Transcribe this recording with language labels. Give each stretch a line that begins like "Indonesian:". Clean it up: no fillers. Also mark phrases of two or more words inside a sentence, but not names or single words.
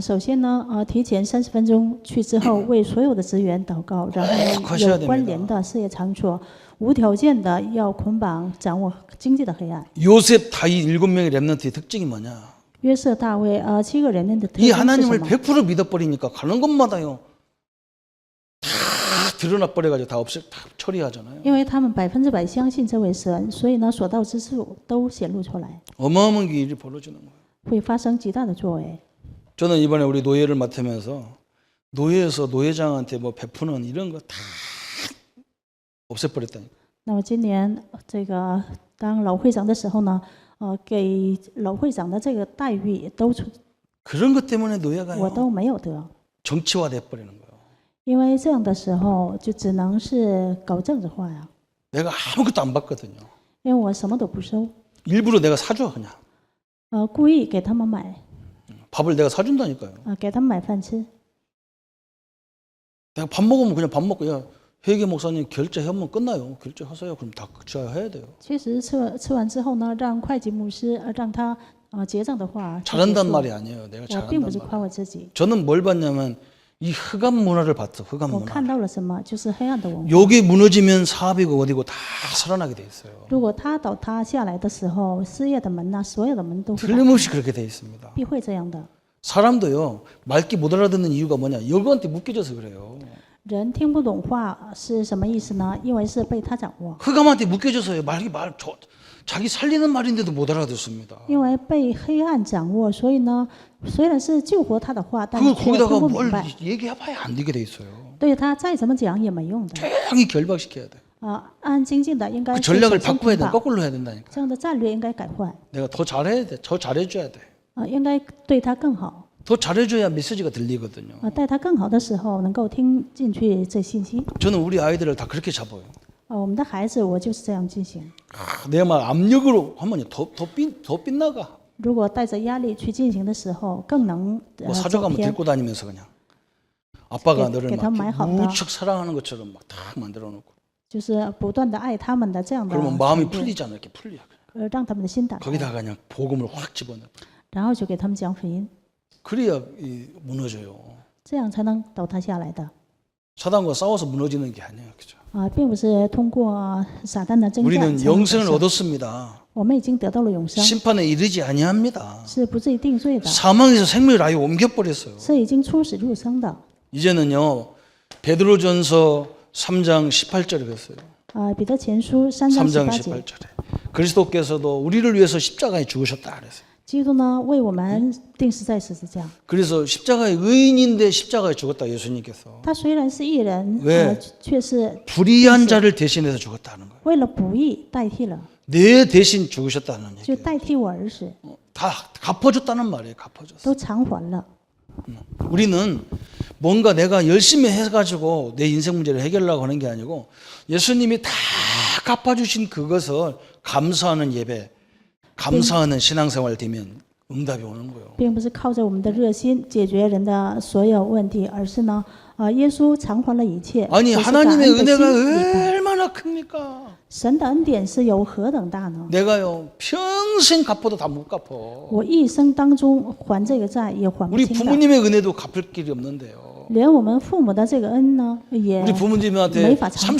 Chinese: 首先呢，提前30分钟去之后，为所有的职员祷告，然后呢，有关联的事业场所，无条件的要捆绑掌握经济的黑暗。
Korean: 요셉 다윗 7명의 렘넌트의 특징이 뭐냐?
Chinese: 约瑟、大卫7个人的特
Korean: 이
Chinese: 征是什
Korean: 하나님을
Chinese: 么？
Korean: 100% 믿어버리니까 가는 곳마다요 다 드러나 버려가지고 다 처리하잖아요.
Chinese: 因为他们100%相信这位神，所以呢，所到之处都显露出来，
Korean: 어마어마한 일이 벌어지는 거예요.
Chinese: 会发生极大的作为。
Korean: 저는 이번에 우리 노예를 맡으면서 노예에서 노예장한테 뭐 베푸는 이런 거 다 없애버렸다니까.
Chinese: 那么今年这个当老会长的时候呢，给老会长的这个待遇都
Korean: 그런 것 때문에
Chinese: 我
Korean: 노예가요
Chinese: 都没有得，
Korean: 정치화돼 버리는 거예요.
Chinese: 因为这样的时候就只能是搞政治化呀。
Korean: 내가 아무것도 안 받거든요.
Chinese: 因为我什么都不收，
Korean: 일부러 내가 사줘 그냥.
Chinese: 故意给他们买，
Korean: 밥을 내가 사준다니까요.
Chinese: 给他们买饭吃。
Korean: 내가 밥 먹으면 그냥 밥 먹고 야 회계 목사님 결제하면 끝나요. 결제하세요. 그럼 다 결제해야 돼요.
Chinese: 其实吃完之后呢，让会计牧师让他结账的话，
Korean: 잘한단 말이 아니에요. 내가
Chinese: 我并不
Korean: 잘한단
Chinese: 是
Korean: 말.
Chinese: 夸我自己，
Korean: 저는 뭘 봤냐면 이 흑암 문화를 봤어. 흑암
Chinese: 我
Korean: 문화.
Chinese: 看到了什么，就是黑暗的文化。
Korean: 여기 무너지면 사업이고 어디고 다 살아나게 돼 있어요.
Chinese: 如果他倒塌下来的时候，事业的门呐，所有的门都会打开
Korean: 틀림없이 그렇게 돼 있습니다.
Chinese: 必会这样的。
Korean: 사람도요 말기 못 알아듣는 이유가 뭐냐? 여거한테 묶여져서 그래요.
Chinese: 人听不懂话是什么意思呢？因为是被他掌握，
Korean: 흑암한테 묶여져서요. 자기 살리는 말인데도 못 알아듣습니다.
Chinese: 因为被黑暗掌握，所以呢，虽然是救活他的话，但
Korean: 그
Chinese: 是却听
Korean: 거기다가
Chinese: 不
Korean: 뭘
Chinese: 明白，
Korean: 얘기해봐야 안 되게 돼 있어요.
Chinese: 对他再怎么讲也没用的。
Korean: 조용히 결박시켜야 돼.
Chinese: 安安静静的应该
Korean: 그
Chinese: 是
Korean: 전략을
Chinese: 小心
Korean: 바꿔야
Chinese: 听
Korean: 돼.
Chinese: 话，
Korean: 거꾸로 해야 된다니까.
Chinese: 这样的战略应该改换
Korean: 내가 더 잘해야 돼. 더 잘해줘야 돼.
Chinese: 应该对他更好
Korean: 더 잘해줘야 메시지가 들리거든요.
Chinese: 带他更好的时候能够听进去这信息
Korean: 저는 우리 아이들을 다 그렇게 잡아요.
Chinese: 我们的孩子我就是这样进行。
Korean: 내 말 압력으로 하면 더 빗나가.
Chinese: 如果带着压力去进行的时候，更能
Korean: 뭐
Chinese: 走
Korean: 사줘가면
Chinese: 偏。
Korean: 데리고 다니면서 그냥 아빠가 너를 걔 다 많이 막 한다. 무척 사랑하는 것처럼 막 다 만들어 놓고
Chinese: 就是不断的爱他们的这样的
Korean: 그러면 마음이
Chinese: 程度
Korean: 풀리잖아. 이렇게 풀려.
Chinese: 让他们的心打开，
Korean: 거기다가 그냥 복음을 확 집어넣어.
Chinese: 然后就给他们讲福音，
Korean: 그래야 무너져요.
Chinese: 这样才能倒塌下来的
Korean: 사단과 싸워서 무너지는 게 아니에요. 그죠?
Chinese: 并不是通过撒旦的征战
Korean: 우리는
Chinese: 才能得
Korean: 영생을
Chinese: 胜
Korean: 얻었습니다.
Chinese: 我们已经得到了永生，
Korean: 심판에 이르지 아니합니다.
Chinese: 是不至于定罪的，
Korean: 사망에서 생명을 아예 옮겨버렸어요.
Chinese: 是已经出死入生的。
Korean: 이제는요 베드로전서 3장 18절에 그랬어요.
Chinese: 彼得前书3章
Korean: 3장
Chinese: 18节，
Korean: 18절에 그리스도께서도 우리를 위해서 십자가에 죽으셨다 그랬어요.
Chinese: 基督呢为我们钉死在十字架。
Korean: 그래서 십자가의 의인인데 십자가에 죽었다 예수님께서
Chinese: 他虽然是义人，
Korean: 왜
Chinese: 却是
Korean: 불의한 자를 대신해서 죽었다는 거예요.
Chinese: 为了不义代替了，
Korean: 내 대신 죽으셨다는
Chinese: 就
Korean: 얘기예요.
Chinese: 代替我而死，
Korean: 다 갚아줬다는 말이에요. 갚아줬어.
Chinese: 都偿还了。
Korean: 우리는 뭔가 내가 열심히 해가지고 내 인생 문제를 해결하려고 하는 게 아니고 예수님이 다 갚아주신 그것을 감사하는 예배, 감사하는 신앙생활 되면 응답이 오는 거예요.
Chinese: 并不是靠着我们的热心解决人的所有问题，而是呢，耶稣偿还了一切。
Korean: 아니
Chinese: 这是感恩
Korean: 하나님의
Chinese: 的心
Korean: 은혜가
Chinese: 礼拜
Korean: 얼마나 얼마나 큽니까?
Chinese: 神的恩典是有何等大呢？
Korean: 내가요 평생 갚아도 다 못 갚어.
Chinese: 我一生当中还这个债也还不
Korean: 우리
Chinese: 清的，
Korean: 부모님의 은혜도 갚을 길이 없는데요.
Chinese: 连我们父母的这个恩呢，也
Korean: 우리 부모님한테
Chinese: 没法偿还。